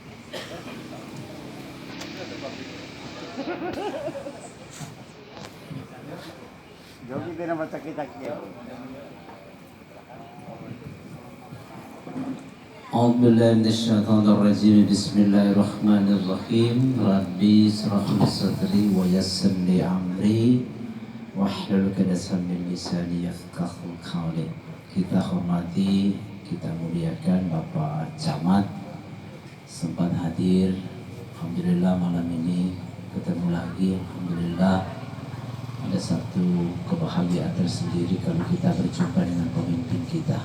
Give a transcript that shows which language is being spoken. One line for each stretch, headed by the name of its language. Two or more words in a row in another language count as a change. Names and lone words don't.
Arabic: Jogi din naman sakit-sakit. أعوذ بالله من الشيطان الرجيم. بسم الله الرحمن الرحيم. رب اشرح لي صدري ويسر لي أمري واحلل عقدة من لساني يفقهوا قولي.
Indonesian: Kita hormati, kita muliakan Bapak Camat sempat hadir. Alhamdulillah malam ini ketemu lagi. Alhamdulillah ada satu kebahagiaan tersendiri kalau kita berjumpa dengan pemimpin kita.